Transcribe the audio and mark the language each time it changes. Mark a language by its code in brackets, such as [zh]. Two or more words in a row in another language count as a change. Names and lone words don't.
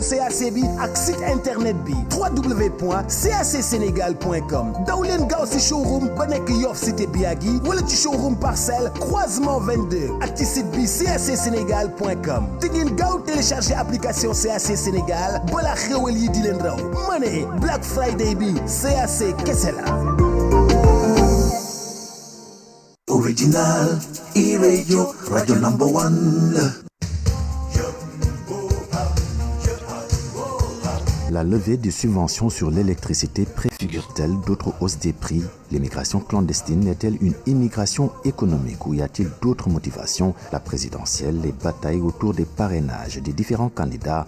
[wo] CAC bi ak [fr] site internet [wo] bi www.cacsénégal.com daw leen gaaw si showroom ba nekk Yoff cité Biagui wala ci showroom Parcelles croisement 22 ak ci site bi cacsénégal.com te ngeen gaaw [fr] télécharger application [wo] CAC Sénégal balaa xewal yi di leen raw ma ne [en] Black Friday [wo] bi CAC kese la. [en] Original e-radio, radio number one. [fr] La levée des subventions sur l'électricité préfigure-t-elle d'autres hausses des prix? L'immigration clandestine est-elle une immigration économique ou y a-t-il d'autres motivations? La présidentielle, les batailles autour des parrainages des différents candidats.